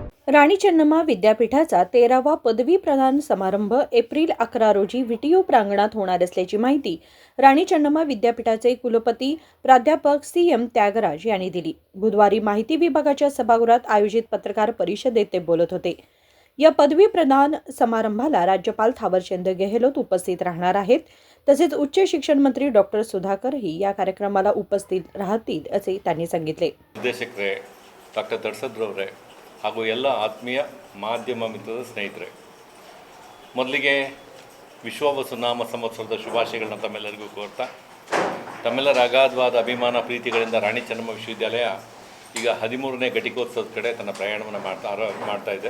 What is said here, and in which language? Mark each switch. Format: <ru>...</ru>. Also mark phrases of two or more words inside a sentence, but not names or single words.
<mr>राणी चेन्नम्मा विद्यापीठाचा 13वा पदवी प्रदान समारंभ एप्रिल 11 रोजी व्हिटिओ प्रांगणात होणार असल्याची माहिती राणी चेन्नम्मा विद्यापीठाचे कुलपती प्राध्यापक CM त्यागराज यांनी दिली। बुधवारी माहिती विभागाच्या सभागृहात आयोजित पत्रकार परिषदेत ते बोलत होते। या पदवी प्रदान समारंभाला राज्यपाल थावरचंद गेहलोत उपस्थित राहणार आहेत। तसेच उच्च शिक्षण मंत्री डॉक्टर सुधाकरही या कार्यक्रमाला उपस्थित राहतील असे त्यांनी सांगितले।</mr> <kn>ನಿರ್ದೇಶಕರೇ ಡಾಕ್ಟರ್ ತರ್ಸದ್ರವರೇ ಹಾಗೂ ಎಲ್ಲ ಆತ್ಮೀಯ ಮಾಧ್ಯಮ ಮಿತ್ರದ ಸ್ನೇಹಿತರೆ, ಮೊದಲಿಗೆ ವಿಶ್ವವಸುನಾಮ ಸಂವತ್ಸರದ ಶುಭಾಶಯಗಳನ್ನ ತಮ್ಮೆಲ್ಲರಿಗೂ ಕೋರ್ತಾ, ತಮ್ಮೆಲ್ಲರ ಅಗಾಧವಾದ ಅಭಿಮಾನ ಪ್ರೀತಿಗಳಿಂದ ರಾಣಿ ಚೆನ್ನಮ್ಮ ವಿಶ್ವವಿದ್ಯಾಲಯ ಈಗ 13ನೇ ಘಟಿಕೋತ್ಸವದ ಕಡೆ ತನ್ನ ಪ್ರಯಾಣವನ್ನು ಮಾಡ್ತಾ ಇದೆ।</kn>